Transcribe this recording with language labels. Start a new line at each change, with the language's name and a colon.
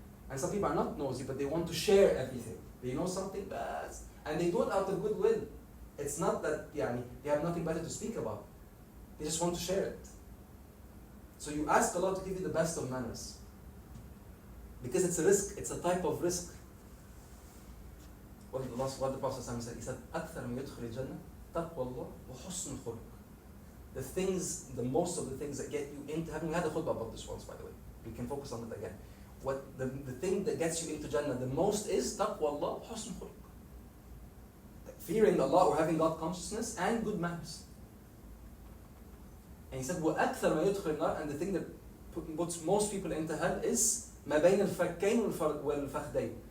English: And some people are not nosy, but they want to share everything. They know something best, and they do it out of goodwill. It's not that they have nothing better to speak about. They just want to share it. So you ask Allah to give you the best of manners. Because it's a risk, it's a type of risk.
Arabic: What the Prophet said, he said, أكثر من يدخل الجنة تقوى الله وحسن الخلق.
English: The most of the things that get you into heaven, we had a khutbah about this once, by the way. We can focus on it again. The thing that gets you into Jannah the most is taqwa Allah, husn khuluq. Fearing Allah or having God consciousness and good manners. And he said, وَأَكْثَرَ مَا يُدْخِلُ النَّارِ, and the thing that puts most people into hell is مَا بَيْنَ الْفَكَّيْنِ وَالْفَخْدَيْنِ.